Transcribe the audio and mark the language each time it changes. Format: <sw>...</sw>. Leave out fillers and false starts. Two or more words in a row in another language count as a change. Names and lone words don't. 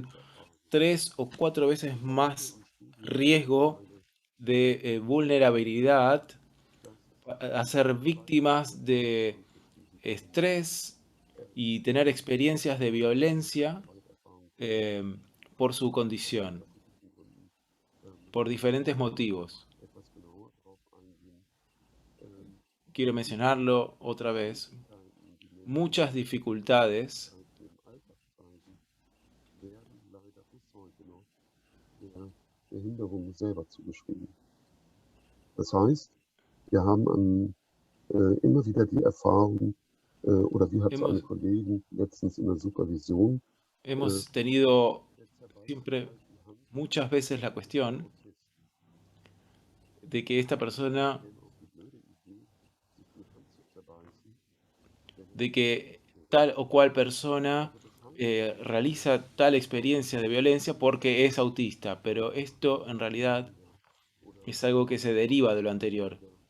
<es>3 o 4 veces más riesgo de vulnerabilidad a ser víctimas de estrés y tener experiencias de violencia eh, por su condición, por diferentes motivos. Quiero mencionarlo otra vez. Muchas dificultades</es> <de>Behinderung selber zugeschrieben. Das heißt, wir haben immer wieder die Erfahrung, oder wie hat es einen Kollegen letztens in der Supervision.</de> <es>Hemos tenido siempre, muchas veces la cuestión de que esta persona, de que tal o cual persona realiza tal experiencia de violencia porque es autista, pero esto en realidad es algo que se deriva de lo anterior.</es>